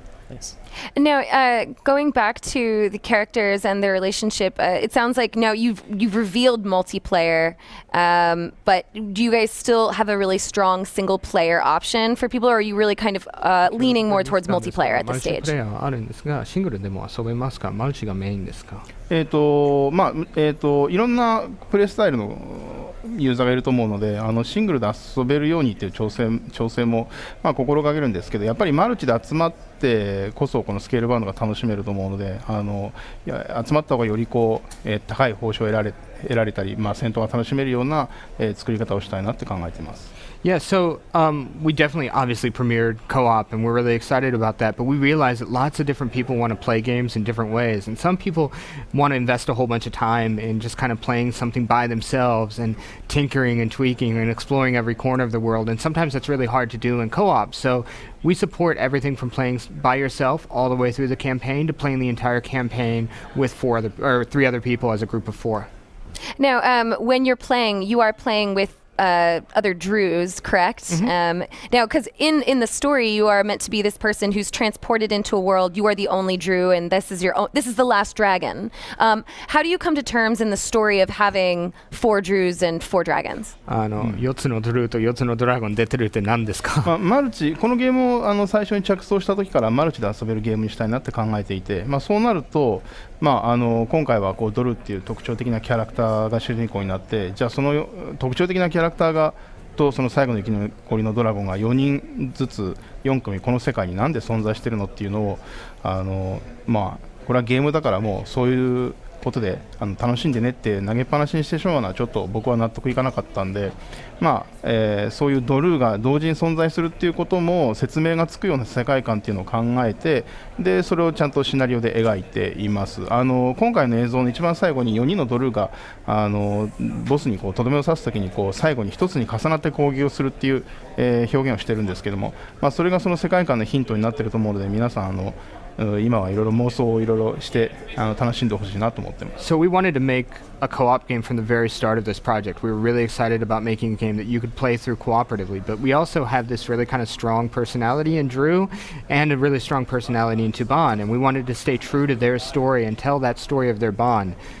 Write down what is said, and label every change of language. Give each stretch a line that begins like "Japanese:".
English: Nice. Now, going back to the characters and their relationship, it sounds like now you've revealed multiplayer, but do you guys still have a really strong single-player option for people, or are you really kind of leaning more towards multiplayer at this stage?
Japanese: マルチプレイヤーはあるんですが、シングルでも遊べますか？マルチがメインですか？いろんなプレイスタイルのユーザーがいると思うので、シングルで遊べるようにという調整も、心がけるんですけど、やっぱりマルチで集まってこそこのスケールバウンドが楽しめると思うので、集まった方がより高い報酬を得られたり、戦闘が楽しめるような、作り方をしたいなって考えています。
English: Yeah, so we definitely obviously premiered co-op, and we're really excited about that, but we realize that lots of different people want to play games in different ways, and some people want to invest a whole bunch of time in just kind of playing something by themselves and tinkering and tweaking and exploring every corner of the world, and sometimes that's really hard to do in co-op. So we support everything from playing by yourself all the way through the campaign to playing the entire campaign with 3 other people as a group of 4. Now, when you're playing, you are playing with other Drews, correct? Now, because in the story, you are meant to be this person who's transported into a world. You are the only Drew, and this is the last dragon. How do you come to terms in the story of having 4 Drews and 4 dragons?
Japanese: 4つのドルーと4つのドラゴン出てるって何ですか？マルチ、このゲームを最初に着想した時からマルチで遊べるゲームにしたいなって考えていて、そうなると、今回はドルっていう特徴的なキャラクターが主人公になって、じゃあその特徴的なキャラクターとその最後の生き残りのドラゴンが4人ずつ4組この世界になんで存在してるのっていうのをこれはゲームだからもうそういうことで楽しんでねって投げっぱなしにしてしまうのはちょっと僕は納得いかなかったんで、そういうドルーが同時に存在するっていうことも説明がつくような世界観っていうのを考えて、でそれをちゃんとシナリオで描いています。今回の映像の一番最後に4人のドルーがボスにとどめを刺すときに最後に一つに重なって攻撃をするっていう、表現をしてるんですけども、それがその世界観のヒントになっていると思うので、皆さん今はいろいろ妄想をいろいろして楽しんでほしいなと思ってます。
English: So we wanted to make a co-op game from the very start of this project. We were really excited about making a game that you could play through cooperatively, but we also have this really kind of strong personality in Drew and a really strong personality in Tuban, and we wanted to stay true to their story and tell that story of their bond.